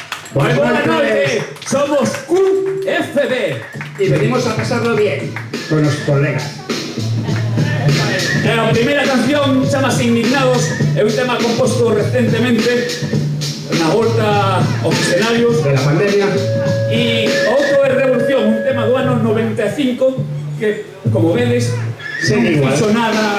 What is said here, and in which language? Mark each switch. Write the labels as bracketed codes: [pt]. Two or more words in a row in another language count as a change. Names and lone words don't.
[es] Buenas noches, somos QFB y venimos a pasarlo bien con los colegas. [gl] A primeira canción chamase Indignados, é un tema composto recentemente na volta aos escenarios [es] de la pandemia, [gl] e outro é Revolución, un tema do ano 95 que, como vedes, non fixo nada,